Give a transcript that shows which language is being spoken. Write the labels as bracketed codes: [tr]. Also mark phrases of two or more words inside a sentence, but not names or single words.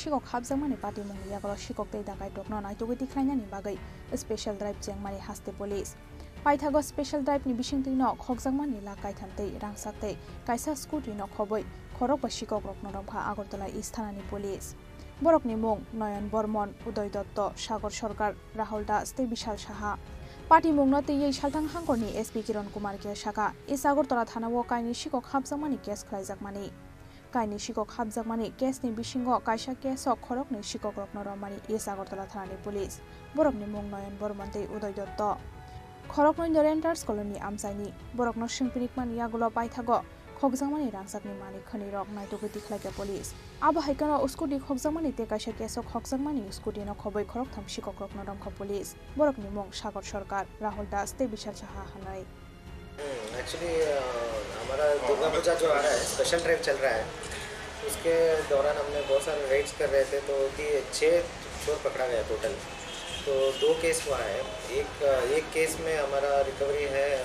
[trp] शिगक हाबजाकमानि पार्टी मुंनि यागल शिगक ते दाकाइट टकनो नाइतुगै दिख्लायनानि बागै [en] special drive [trp] चेंगमानि हास्ते पुलिस पाइथागो स्पेशल ड्राइभनि बिसिंतिनो खगजाकमानि लाकाइथान्ते रांसाकते कायसा स्कुटी न खबै खरक बा शिगक रकनरमखा आगरतला इस्ट थानानि पुलिस बरकनि मुं नयन बर्मन उदय दत्त सागर सरकार राहुल दास ते विशाल साहा पार्टी मुंनो तैयै सालथां हांगरनि एसपी किरण कुमार के शाखा इस आगरतला थानाव कायनि शिगक हाबजाकमानि केस खलायजाकमानि कायनि शिगक हाबजाकमानि केसनि बिसिंगो कायसा केसक खरकनि शिगक रकनरमानि इस आगरतला थानानि पुलिस बरकनि मुं नयन बर्मन ते उदय दत्त खरकनि रेन्टार्स कलोनी आमसाइनि बरकनो सिंपिनिकमानि यागुलो पाइथागो खगजाकमानि रांसाकनि मालिक खनिरक नाइतुगै दिख्लायके पुलिस आबो हाइकानो स्कुटी खगजाकमानि ते कायसा केसक खगजाकमानि स्कुटी न खबै खरक थाम शिगक रकनरमखा पुलिस बरकनि मुं सागर सरकार राहुल दास ते विशाल साहा हनाय [hi] एक्चुअली हमारा दुर्गा पूजा जो आ रहा है [en] special drive [hi] चल रहा है उसके दौरान हमने बहुत सारे रेड्स कर रहे थे तो 6 चोर पकड़ा गया टोटल तो 2 केस हुआ है एक केस में हमारा रिकवरी है